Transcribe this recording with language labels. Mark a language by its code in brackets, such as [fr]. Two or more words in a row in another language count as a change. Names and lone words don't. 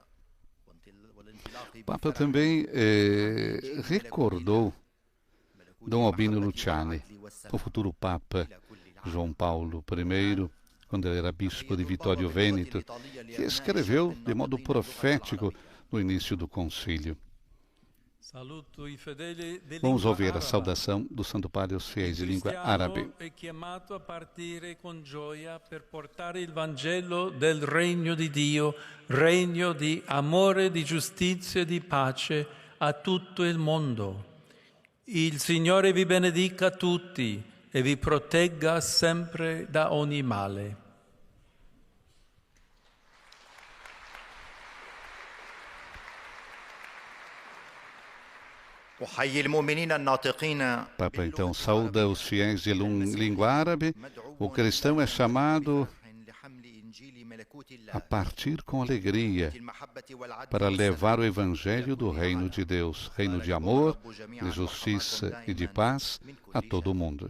[pt] O Papa também recordou Dom Albino Luciani, o futuro Papa João Paulo I, quando ele era bispo de Vittorio Veneto, que escreveu de modo profético no início do concílio. Vamos ouvir a saudação do Santo Padre aos fiéis de língua árabe. [it] È chiamato a partire con gioia per portare il Vangelo del regno di Dio, regno di amore, di giustizia e di pace a tutto il mondo. Il Signore vi benedica tutti e vi protegga sempre da ogni male. [pt] Papa então sauda os fiéis de língua árabe. O cristão é chamado a partir com alegria para levar o Evangelho do Reino de Deus, reino de amor, de justiça e de paz a todo o mundo.